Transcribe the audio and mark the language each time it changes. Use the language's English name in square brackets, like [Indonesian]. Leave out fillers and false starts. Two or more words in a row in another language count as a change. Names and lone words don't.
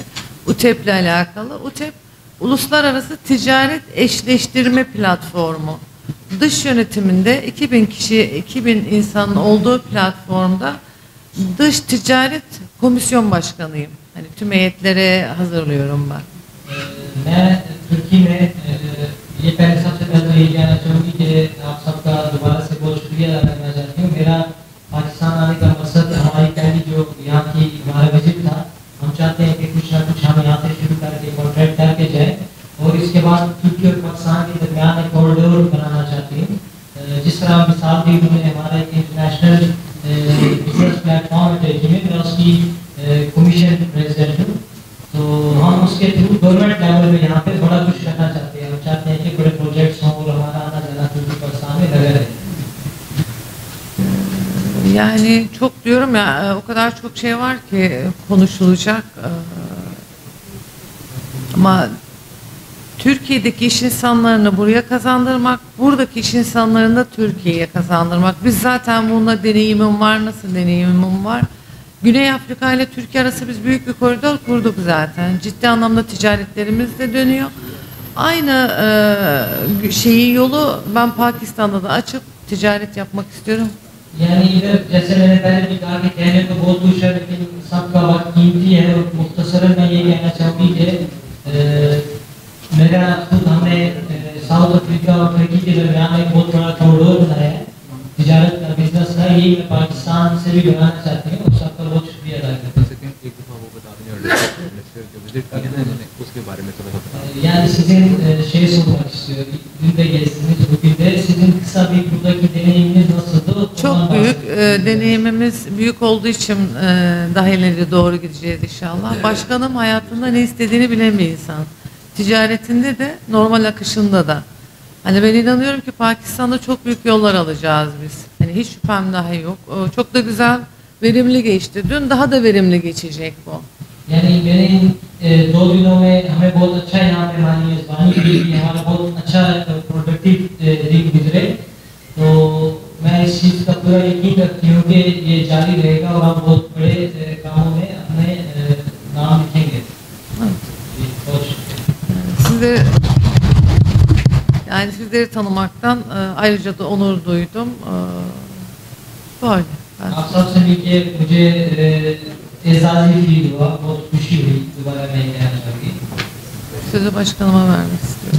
[Turkish] UTEP ile alakalı. UTEP Uluslararası Ticaret Eşleştirme Platformu. Dış yönetiminde 2000 kişi, 2000 insanın olduğu platformda dış ticaret komisyon başkanıyım. Hani tüm heyetlere hazırlıyorum ben. [Hindi] मैं तुर्की में ये पहले सबसे पहले तो ये कहना चाहूँगी कि आप सबका दोबारा से बहुत शुक्रिया अदा करना चाहती हूँ। मेरा पाकिस्तान आने का मकसद हमारी पहली जो यहाँ की हमारा विजिट था, हम चाहते हैं कि कुछ ना कुछ हम यहाँ से शुरू करके कॉन्ट्रैक्ट करके जाए और इसके बाद तुर्की और पाकिस्तान के दरमियान एक कॉरिडोर बनाना चाहती हूँ। जिस तरह मिसाल दी उन्होंने हमारा एक [English] international business platform [Hindi] है तुर्की में, मैं उसकी [English] commission president [Hindi] हूँ। तो हम उसके थ्रू [English] government level [Hindi] में यहाँ पे बड़ा कुछ करना चाहते हैं। हम चाहते हैं कि बड़े प्रोजेक्ट्स हों और हमारा आना जाना तुर्की पाकिस्तान में लगा रहे। [Turkish] Yani çok diyorum ya, o kadar çok şey var ki konuşulacak. Ama Türkiye'deki iş insanlarını buraya kazandırmak, buradaki iş insanlarını da Türkiye'ye kazandırmak. Biz zaten bununla deneyimim var. Nasıl deneyimim var? Güney Afrika ile Türkiye arası biz büyük bir koridor kurduk zaten. Ciddi anlamda ticaretlerimiz de dönüyor. Aynı şeyi yolu ben Pakistan'da da açıp ticaret yapmak istiyorum. [Hindi] यानी इधर जैसे मैंने पहले भी कहा कि कहने को बहुत कुछ है लेकिन सबका वक्त कीमती है और मुख्तसरन मैं ये कहना चाहूँगी कि मेरा खुद हमने साउथ अफ्रीका और तुर्की के दरमियान एक बहुत बड़ा कॉरिडोर बनाया है तिजारत का, बिजनेस का। ये मैं पाकिस्तान से भी बनाना चाहती हूँ और सबका बहुत शुक्रिया अदा करता हूँ। एक दफा वो बता दें और जो विजिट किया ना इन्होंने उसके बारे में थोड़ा सा [Turkish] Yani sizin şey sormak istiyorum. Dün de gezdiniz, bugün de sizin kısa bir buradaki deneyiminiz nasıldı? Çok büyük deneyimimiz büyük olduğu için daha ileri doğru gideceğiz inşallah. Başkanım hayatında ne istediğini bilen bir insan. Ticaretinde de normal akışında da. Hani ben inanıyorum ki Pakistan'da çok büyük yollar alacağız biz. Hani hiç şüphem daha yok. Çok da güzel, verimli geçti. Dün daha da verimli geçecek bu. [Hindi] यानी मैंने इन 2 दिनों में हमें बहुत अच्छा यहाँ पे हमारी मेजबानी की, हमारा बहुत अच्छा प्रोडक्टिव दिन गुजरे। तो मैं इस चीज़ का पूरा यकीन रखती हूँ कि ये जारी रहेगा और हम बहुत बड़े कामों में अपने नाम लिखेंगे। बहुत शुक्रिया। [Turkish] Sizleri tanımaktan ayrıca da onur duydum. Böyle. [Hindi] आप सबसे मिलके मुझे एजाज़ी फील हुआ, बहुत खुशी हुई। दोबारा मैं कहना चाहूँगी। [Turkish] Sözü başkanıma vermek istiyorum.